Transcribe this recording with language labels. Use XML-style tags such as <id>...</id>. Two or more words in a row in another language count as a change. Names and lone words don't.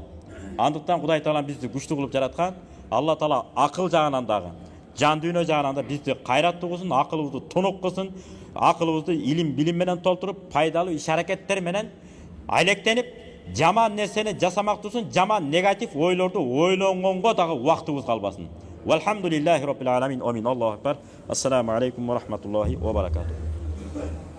<ky>Андыктан Кудай Таала бизди күчтүү кылып жараткан. Алла Таала акыл жагынан дагы, жан дүйнө жагынан да бизди кайраттуу кылсын, акылыбызды тунук кылсын, акылыбызды илим билим менен толтуруп, пайдалуу иш аракеттер менен айлектенип, жаман нерсени жасамак турсун, жаман негатив ойлорду ойлонгонго дагы убактыбыз калбасын.</ky> <ar>والحمد لله رب العالمين. آمين. الله أكبر. السلام عليكم ورحمة الله وبركاته.</ar>